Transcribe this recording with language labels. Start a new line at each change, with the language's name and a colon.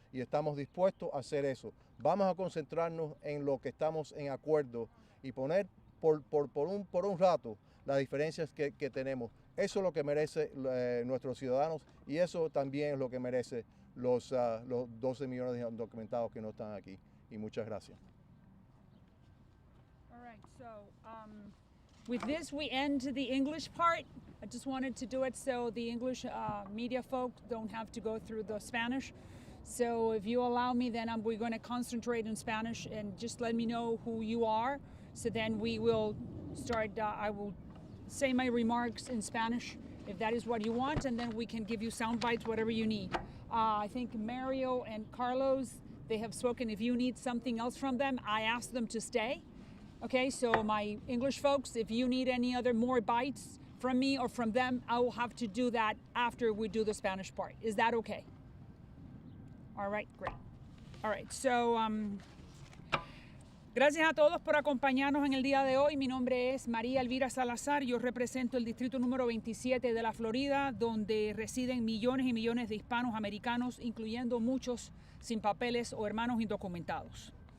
Spanish: Y estamos dispuestos a hacer eso. Vamos a concentrarnos en lo que estamos en acuerdo y poner por un rato las diferencias que tenemos. Eso es lo que merecen nuestros ciudadanos, y eso también es lo que merecen los 12 millones de indocumentados que no están aquí. Y muchas gracias.
English: All right, so with this we end the English part. I just wanted to do it so the English media folk don't have to go through the Spanish. So if you allow me, then we're going to concentrate in Spanish, and just let me know who you are. So then we will start, I will say my remarks in Spanish if that is what you want, and then we can give you sound bites, whatever you need. I think Mario and Carlos, they have spoken. If you need something else from them, I asked them to stay. Okay, so my English folks, if you need any other more bites from me or from them, I will have to do that after we do the Spanish part. Is that okay? All right, great. All right, so
Spanish: gracias a todos por acompañarnos en el día de hoy. Mi nombre es María Elvira Salazar. Yo represento el distrito número 27 de la Florida, donde residen millones y millones de hispanos americanos, incluyendo muchos sin papeles o hermanos indocumentados.